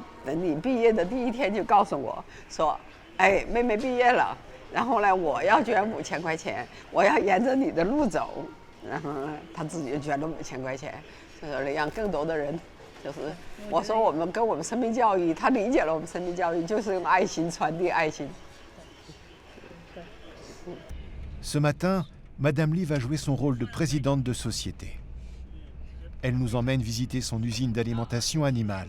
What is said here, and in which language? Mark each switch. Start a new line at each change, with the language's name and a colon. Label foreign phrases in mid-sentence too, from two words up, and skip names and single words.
Chinese: 等你毕业的第一天就告诉我说，哎，妹妹毕业了，然后呢，我要捐5000块钱，我要沿着你的路走，然后呢，她自己就捐了5000块钱，就是让更多的人，就是我说我们跟我们生命教育，她理解了我们生命教育，就是用爱心传递爱心。
French: Ce matin, Madame Li va jouer son rôle de présidente de société. Elle nous emmène visiter son usine d'alimentation animale.